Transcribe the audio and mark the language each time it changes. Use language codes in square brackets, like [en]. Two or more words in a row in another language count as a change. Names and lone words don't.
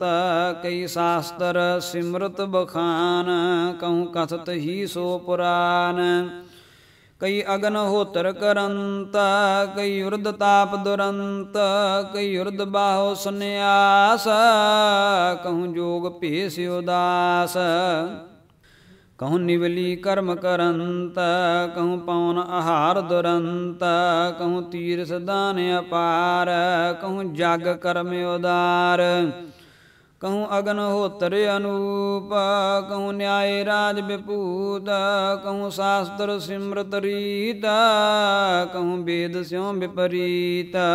[bra] ਕਈ ਸ਼ਾਸਤਰ ਸਿਮਰਤ ਬਖਾਨ ਕਹੂੰ ਕਥਤ ਹੀ ਸੋ ਪੁਰਾਨ। ਕਈ ਅਗਨ ਹੋਤਰ ਕਰੰਤ ਕਈ ਉਰਦ ਤਾਪ ਦੁਰੰਤ। ਕਈ ਉਰਦ ਬਾਹੋ ਸੰਨਿਆਸ ਕਹੂੰ ਜੋਗ ਭੇਸ ਉਦਾਸ। कहूँ निवली कर्म करंत, कहूँ पवन आहार दुरंत, कहूँ तीर्थ दान अपार, कहूँ जग कर्म उदार, कहूँ अग्निहोत्र अनूप, कहूँ न्याय राज विपूत, कहूँ शास्त्र सिमृत रीत, कहूँ वेद स्यों विपरीत।